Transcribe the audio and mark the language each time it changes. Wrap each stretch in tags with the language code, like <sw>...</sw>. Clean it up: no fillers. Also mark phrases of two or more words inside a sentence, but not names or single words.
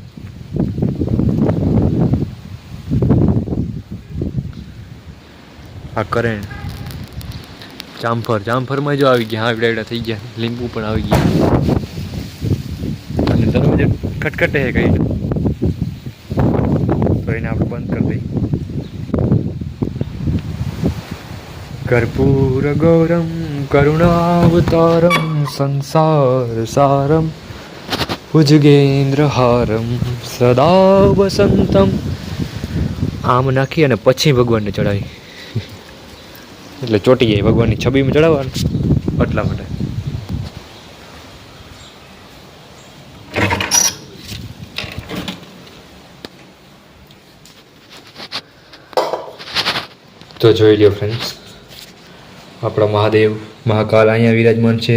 <gu>આ કરેણ, જામફરમાં જો આવી ગયા, હાવડા થઈ ગયા. લીંબુ પણ આવી ગયા. અને દરવાજે ખટખટે છે કઈ, તો એને આપણે બંધ કરી દઈએ.</gu> <sa>कर्पूर गौरम करुणावतारम संसार सारम भुजगेंद्र हारम सदा वसंतम.</sa> <gu>આમ નાખી અને પછી ભગવાનને ચડાવી એટલે ચોટી જાય. ભગવાનની છબીમાં ચડાવવાનું એટલા માટે. તો જોઈ લ્યો ફ્રેન્ડ્સ, આપણા મહાદેવ મહાકાલ અહીંયા વિરાજમાન છે.</gu>